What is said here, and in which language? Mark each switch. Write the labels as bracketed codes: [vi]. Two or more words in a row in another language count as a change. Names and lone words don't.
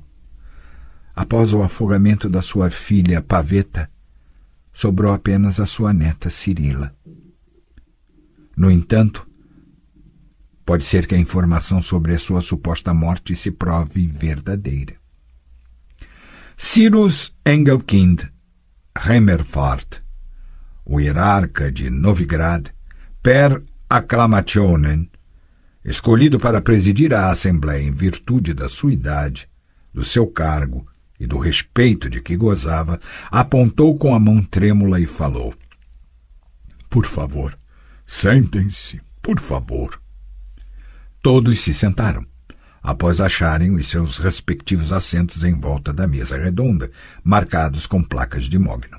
[pt] Após o afogamento da sua filha Paveta, sobrou apenas a sua neta Cirila. No entanto, pode ser que a informação sobre a sua suposta morte se prove verdadeira. Cyrus Engelkind Hemmerfart, o hierarca de Novigrad, [la] per acclamationem, [pt] escolhido para presidir a Assembleia em virtude da sua idade, do seu cargo e do respeito de que gozava, apontou com a mão trêmula e falou: Por favor, sentem-se, por favor. Todos se sentaram, após acharem os seus respectivos assentos em volta da mesa redonda, marcados com placas de mogno.